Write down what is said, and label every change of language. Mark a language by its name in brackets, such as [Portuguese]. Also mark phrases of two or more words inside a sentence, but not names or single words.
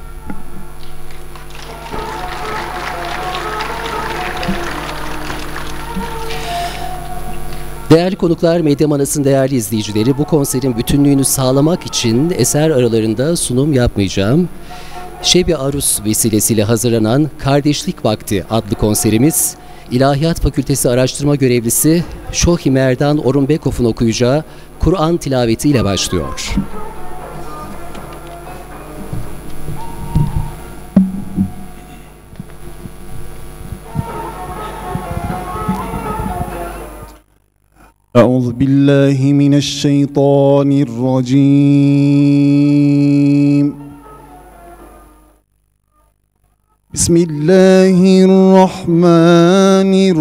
[Turkish] Değerli konuklar, Medya Manas'ın değerli izleyicileri, bu konserin bütünlüğünü sağlamak için eser aralarında sunum yapmayacağım. Şebi Arus vesilesiyle hazırlanan Kardeşlik Vakti adlı konserimiz, İlahiyat Fakültesi Araştırma Görevlisi Şohi Merdan Orunbekov'un okuyacağı Kur'an tilavetiyle başlıyor. [Arabic] أعوذ بالله من الشيطان الرجيم بسم الله الرحمن